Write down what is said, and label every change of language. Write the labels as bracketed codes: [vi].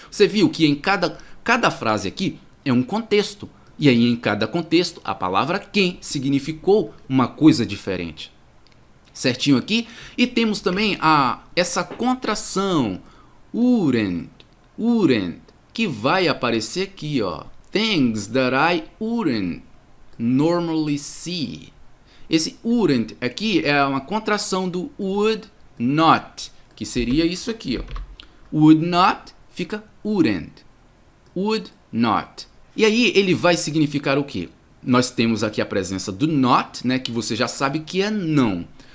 [pt] Você viu que em cada frase aqui é um contexto. E aí em cada contexto a palavra can significou uma coisa diferente. Certinho aqui? E temos também essa contração wouldn't, que vai aparecer aqui, ó. [en] Things that I wouldn't normally see. [pt] Esse wouldn't aqui é uma contração do would not, que seria isso aqui, ó. Would not fica wouldn't. Would not. E aí ele vai significar o quê? Nós temos aqui a presença do not, né, que você já sabe que é não.